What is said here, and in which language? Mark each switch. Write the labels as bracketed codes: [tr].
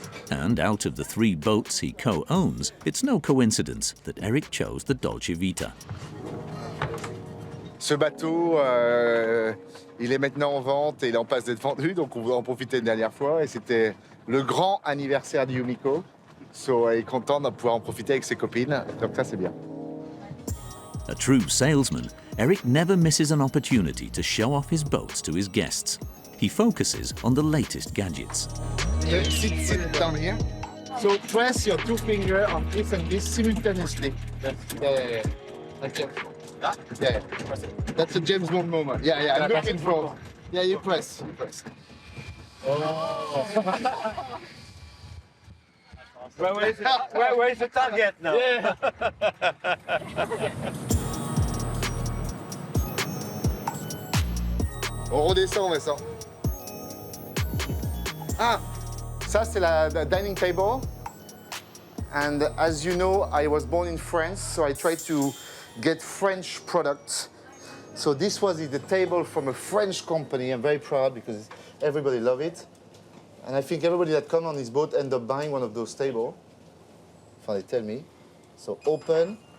[en] And out of the 3 boats he co-owns, it's no coincidence that Eric chose the Dolce Vita. [fr] Ce bateau, il est maintenant en vente et il est en passe d'être vendu, donc on voulait en profiter une dernière fois. Et c'était le grand anniversaire de Yumiko. So, il est content de pouvoir en profiter avec ses copines, donc ça c'est bien. [en] A true salesman, Eric never misses an opportunity to show off his boats to his guests. He focuses on the latest gadgets. Sit down here. So press your 2 fingers on this and this simultaneously. Yeah. Okay. Yeah. That's a James Bond moment. Yeah. I'm looking for. Yeah, you press. Oh. Where's the target now? Yeah. [fr] On redescend, Vincent. Ah, ça c'est la dining table. [en] And as you know, I was born in France, so I tried to get French products. So this was the table from a French company. I'm very proud because everybody loves it. And I think everybody that comes on this boat end up buying one of those tables. They tell me. So open.